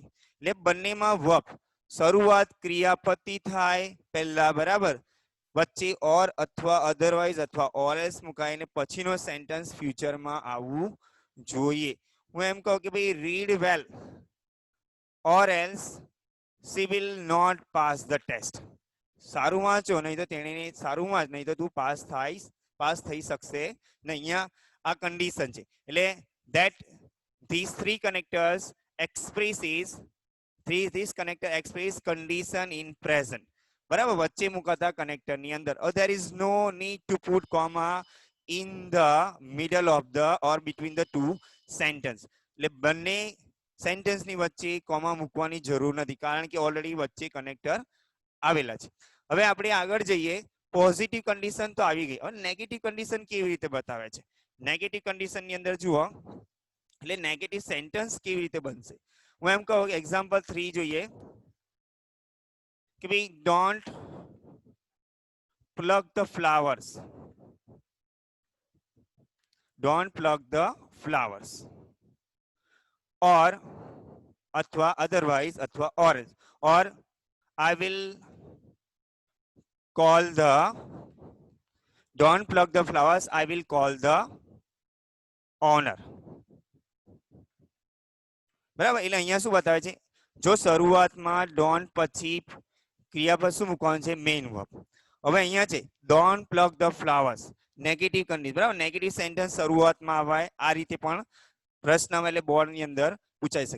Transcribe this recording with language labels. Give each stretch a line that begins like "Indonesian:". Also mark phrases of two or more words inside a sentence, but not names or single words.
Gujarati: એટલે બંનેમાં વર્બ, શરૂઆત ક્રિયાપદથી થાય પહેલા, બરાબર, વચ્ચે ઓર અથવા અધરવાઇઝ અથવા
English: or else
Gujarati: મુકાઈને પછીનો સેન્ટેન્સ ફ્યુચરમાં આવવું જોઈએ. હું એમ કહું કે ભાઈ
English: read well or else she will not pass the test.
Gujarati: સારું વાંચો નહીં તો તેણે સારું વાંચ નહીં તો તું પાસ થઈ શકશે નહીં. અહીંયા આ કન્ડિશન છે એટલે
English: that these three connectors expresses these connector express condition in present.
Gujarati: બરાબર, વચ્ચે મુકાતા કનેક્ટર ની અંદર
English: there is no need to put comma in the middle of the or between the two sentence.
Gujarati: એટલે બંને સેન્ટેન્સ ની વચ્ચે કોમા મૂકવાની જરૂર નથી કારણ કે ઓલરેડી વચ્ચે કનેક્ટર આવેલા છે. હવે આપણે આગળ જઈએ.
English: positive condition
Gujarati: તો આવી ગઈ. હવે
English: negative condition
Gujarati: કેવી રીતે બતાવે છે?
English: negative condition
Gujarati: ની અંદર જુઓ એટલે
English: negative sentence
Gujarati: કેવી રીતે બનશે. હું એમ કહું એક્ઝામ્પલ 3 જોઈએ કે ભાઈ
English: don't plug the flowers. Don't plug the flowers or अथवा otherwise अथवा or I will call the don't pluck the flowers, I will call the owner.
Gujarati: બરાબર, એટલે અહીંયા શું બતાવે છે? જો શરૂઆતમાં ડોન્ટ પછી ક્રિયાપદ શું મૂકવાનું છે?
English: Main verb.
Gujarati: હવે અહીંયા છે
English: don't pluck the flowers, negative condition.
Gujarati: બરાબર,
English: negative sentence
Gujarati: શરૂઆતમાં આવે આ રીતે પણ પ્રશ્ન એટલે બોર્ડ ની અંદર પૂછાઈ શકે.